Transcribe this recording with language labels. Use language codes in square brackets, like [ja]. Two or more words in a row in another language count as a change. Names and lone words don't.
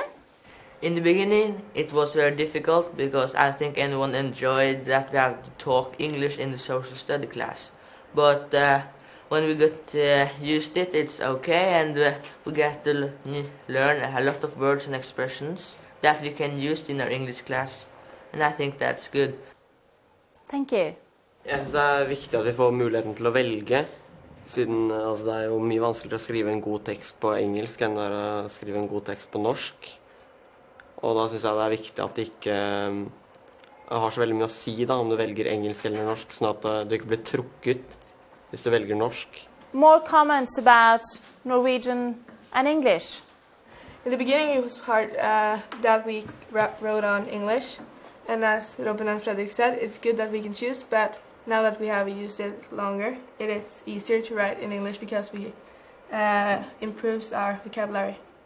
[en] In the beginning, it was very difficult because I think anyone enjoyed that we have to talk English in the social study class. But when we got used to it, it's okay, and we get to learn a lot of words and expressions that we can use in our English class. And I think that's good. Thank you. [no] Jeg synes det er viktig at vi får muligheten til å velge, siden det er jo mye vanskeligere å skrive en god tekst på engelsk enn å skrive en god tekst på norsk. Og da synes jeg det er viktig at det ikke har så veldig mye å si da, om du velger engelsk eller norsk, sånn at du ikke blir trukket hvis du velger norsk. [en] More comments about Norwegian and English. In the beginning it was hard that we wrote on English, and as Robin and Fredrik said, it's good that we can choose, but now that we have used it longer, it is easier to write in English because we improves our vocabulary.